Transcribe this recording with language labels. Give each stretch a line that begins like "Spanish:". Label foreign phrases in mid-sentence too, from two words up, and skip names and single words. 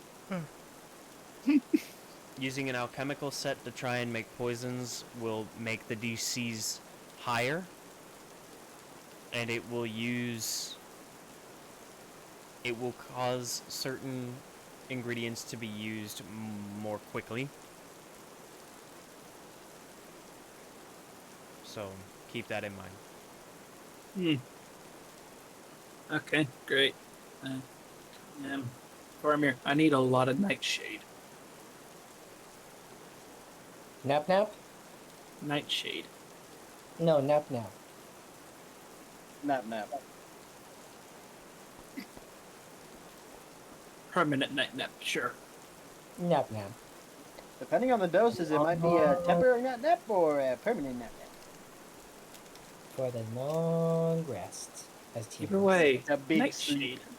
English: Using an alchemical set to try and make poisons will make the DCs higher, and it will cause certain ingredients to be used more quickly. So keep that in mind. Okay, great. Thormir, I need a lot of nightshade. Nap nap? Nightshade. No, nap nap. Nap nap. Permanent night nap, sure. Nap nap. Depending on the doses, it might be a temporary nap nap or a permanent nap nap. For the long rest. As Either way, A big nightshade. sleep.